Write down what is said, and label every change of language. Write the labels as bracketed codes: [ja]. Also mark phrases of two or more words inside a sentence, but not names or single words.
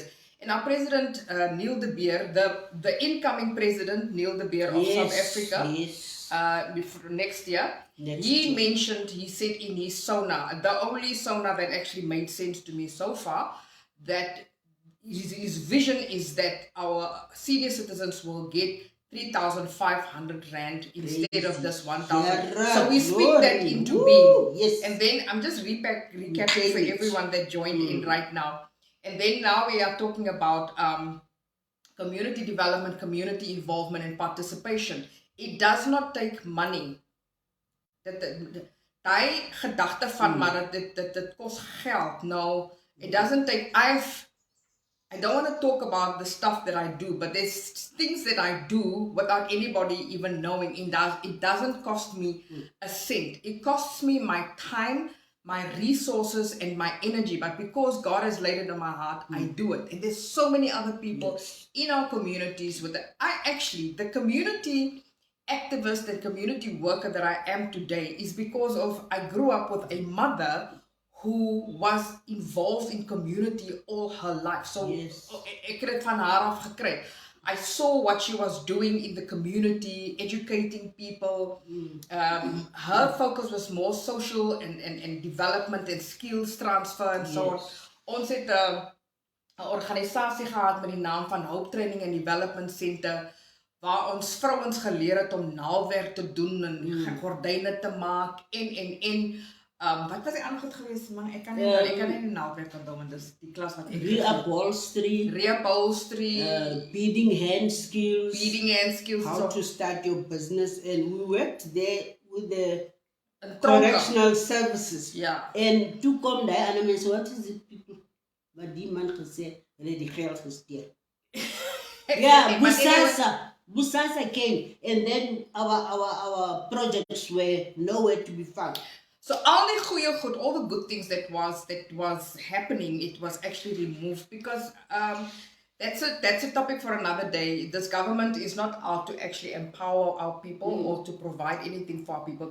[en] And our president, Neil de Beer, the incoming president, Neil de Beer of South Africa, next year, he said in his SONA, the only SONA that actually made sense to me so far, that his vision is that our senior citizens will get 3,500 Rand instead of this 1,000. So we speak that into being. Yes. And then I'm just recapping for everyone that joined in right now. And then now we are talking about community development, community involvement and participation. It does not take money. [af] Die gedagte van maar dit kost geld. [en] No, it doesn't take. I don't want to talk about the stuff that I do, but there's things that I do without anybody even knowing. It doesn't cost me a cent. It costs me my time, my resources, and my energy. But because God has laid it on my heart, I do it. And there's so many other people in our communities with the community activist and community worker that I am today is because of I grew up with a mother who was involved in community all her life. [af] So ek het dit van haar af gekry. [en] I saw what she was doing in the community, educating people. Her focus was more social and development and skills transfer and so on. [af] Ons het 'n organisasie gehad met die naam van Hope [en] Training and Development Center, [af] waar ons vrouens geleer het om naalwerk te doen en gordyne te maak en wat was die ander goed geweest, man? Ek kan nie die naalwerk onthou, want dis die klas wat ek [en] reupholstery, beading hand skills, how to start your business, and we worked there with the correctional services. [af] En toe kom die ander mense, [en] what is it people? [af] Wat die man gesê, hulle die geld gesteel. [en] Busasa came, and then our projects were nowhere to be found. So all the good things that was happening, it was actually removed because that's a topic for another day. This government is not out to actually empower our people or to provide anything for our people.